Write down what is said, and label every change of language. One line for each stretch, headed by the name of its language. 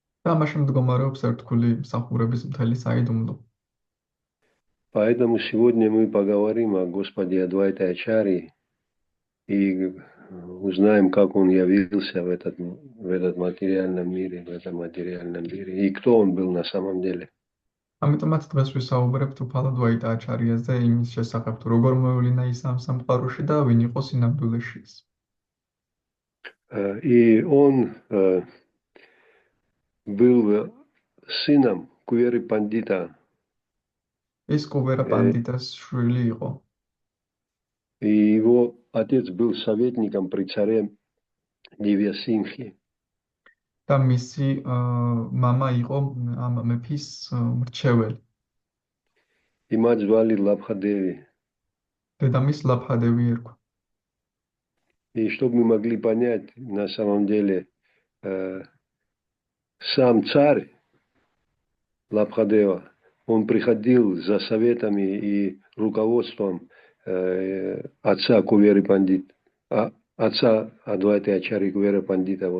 Georgian: და ამაში მდგომარეობს ერთგული მსახურების მთელი საიდუმლო.
Russian: Поэтому сегодня мы поговорим о Господе Адвайте Ачарьи и узнаем, как он явился в этом материальном мире, и кто он был на самом деле.
Georgian: ამიტომაც დღეს ვისაუბრებთ უფალ ადვაიტა აჩარიაზე, იმის შესახებ, თუ როგორ მოევლინა ის ამ სამყაროში და ვინ იყო სინამდვილეში ის.
Russian: И он был сыном Кувери Пандита.
Georgian: ის კუვერა პანდიტას შვილი იყო.
Russian: И его отец был советником при царе Дивьясингхи.
Georgian: და მისი
Russian: мама
Georgian: იყო ამ მეფის მრჩეველი.
Russian: И мать звали Лабхадеви.
Georgian: დედამის ლაფხადევი ერქვა.
Russian: И чтобы мы могли понять, на самом деле, сам царь Лабхадева, он приходил за советами и руководством отца Кувери Пандит, отца Адвайты Ачарьи Кувери Пандита.